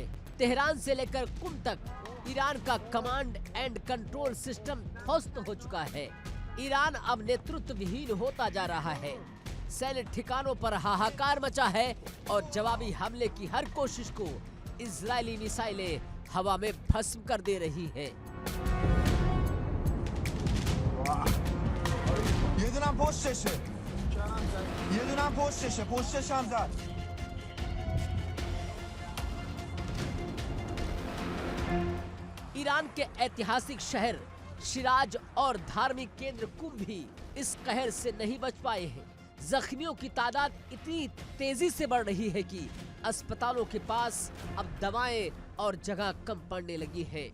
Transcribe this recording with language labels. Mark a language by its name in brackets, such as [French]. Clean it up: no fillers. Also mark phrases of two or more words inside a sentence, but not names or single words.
[Hindi] तेहरान से लेकर कुम तक ईरान का [English] command and control system [Hindi] ध्वस्त हो चुका है। ईरान अब नेतृत्व विहीन होता जा रहा है। सैन्य ठिकानों पर हाहाकार मचा है और जवाबी हमले की हर कोशिश को इजरायली मिसाइलें हवा में भस्म कर दे रही हैं। [Persian] یه دونم پشتشه یه دونم پشتشه پشتش هم زد [Hindi] ईरान के ऐतिहासिक शहर शिराज और धार्मिक केंद्र कुम भी इस कहर से नहीं बच पाए हैं। जख्मियों की तादाद इतनी तेजी से बढ़ रही है कि अस्पतालों के पास अब दवाएं और जगह कम पड़ने लगी है।